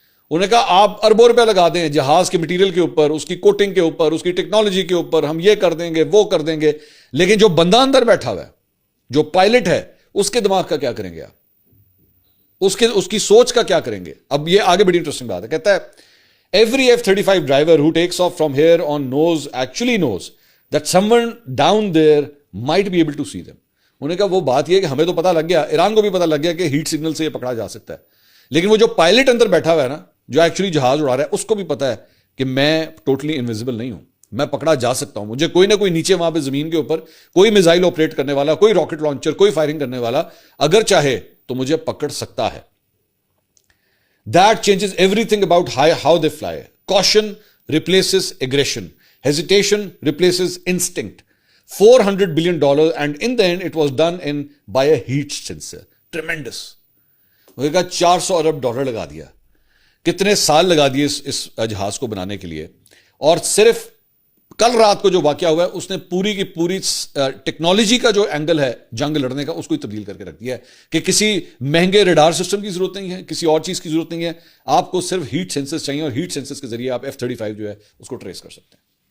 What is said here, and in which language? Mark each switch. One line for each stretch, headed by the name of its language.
Urdu: انہوں نے کہا آپ اربوں روپے لگا دیں جہاز کے مٹیریل کے اوپر، اس کی کوٹنگ کے اوپر، اس کی ٹیکنالوجی کے اوپر، ہم یہ کر دیں گے وہ کر دیں گے، لیکن جو بندہ اندر بیٹھا ہوا ہے، جو پائلٹ ہے، اس کے دماغ کا کیا کریں گے آپ؟ اس کی سوچ کا کیا کریں گے؟ اب یہ آگے بڑی انٹرسٹنگ بات ہے. کہتا ہے
English: Every F-35 driver who takes off from here on actually knows that someone down there might be able to see them.
Urdu: انہوں نے کہا وہ بات یہ ہے کہ ہمیں تو پتا لگ گیا، ایران کو بھی پتا لگ گیا کہ ہیٹ سگنل سے یہ پکڑا جا سکتا ہے، لیکن وہ جو پائلٹ اندر بیٹھا ہوا ہے نا، جو ایکچولی جہاز اڑا رہا ہے، اس کو بھی پتا ہے کہ میں ٹوٹلی انویزیبل نہیں ہوں، میں پکڑا جا سکتا ہوں. مجھے کوئی نہ کوئی نیچے وہاں پہ زمین کے اوپر کوئی میزائل آپریٹ کرنے والا، کوئی راکٹ لانچر، کوئی فائرنگ کرنے والا اگر چاہے تو مجھے پکڑ سکتا ہے.
English: That changes everything about how they fly. Caution replaces aggression. Hesitation replaces instinct. $400 billion and in the end it was done by a heat sensor. Tremendous.
Urdu: وہ کہا $400 لگا دیا. کتنے سال لگا دیے اس جہاز کو بنانے کے لیے، اور صرف کل رات کو جو واقعہ ہوا ہے اس نے پوری کی پوری ٹیکنالوجی کا جو اینگل ہے جنگ لڑنے کا اس کو ہی تبدیل کر کے رکھ دیا ہے کہ کسی مہنگے ریڈار سسٹم کی ضرورت نہیں ہے، کسی اور چیز کی ضرورت نہیں ہے، آپ کو صرف ہیٹ سینسرز چاہیے، اور ہیٹ سینسرز کے ذریعے آپ F-35 جو ہے اس کو ٹریس کر سکتے ہیں.